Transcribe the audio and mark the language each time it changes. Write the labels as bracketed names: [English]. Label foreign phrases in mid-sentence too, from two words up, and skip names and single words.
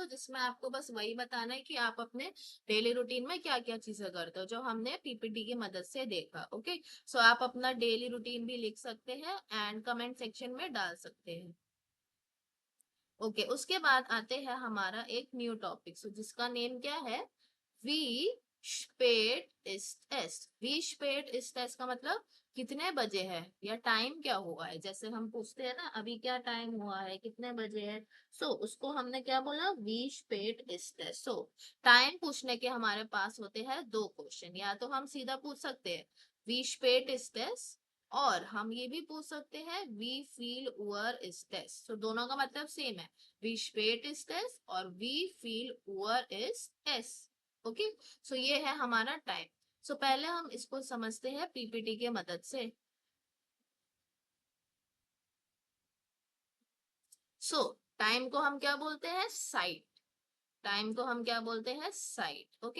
[Hindi] जिसमें आपको बस वही बताना है कि आप अपने [English] daily routine [Hindi] में क्या क्या चीजें करते हो, जो हमने पीपीटी की मदद से देखा। ओके। सो आप अपना [English] daily routine [Hindi] भी लिख सकते हैं [English] and comment section [Hindi] में डाल सकते हैं। ओके। उसके बाद आते हैं हमारा एक [English] new topic, [Hindi] जिसका नेम क्या है? [German] wie spät ist es. wie spät ist es [Hindi] का मतलब कितने बजे है, या टाइम क्या हुआ है। जैसे हम पूछते हैं ना, अभी क्या टाइम हुआ है, कितने बजे है। उसको हमने क्या बोला? [German] wie spät ist es. [Hindi] टाइम पूछने के हमारे पास होते हैं दो क्वेश्चन। या तो हम सीधा पूछ सकते हैं [German] wie spät ist es, [Hindi] और हम ये भी पूछ सकते हैं [German] wie viel Uhr ist es. [Hindi] दोनों का मतलब सेम है, [German] wie spät ist es [Hindi] और [German] wie viel Uhr ist es. [Hindi] ओके। ये है हमारा टाइम। पहले हम इसको समझते हैं पीपीटी के मदद से। टाइम को हम क्या बोलते हैं? [German] साइट। [Hindi] टाइम को हम क्या बोलते हैं? [German] साइट। ओके।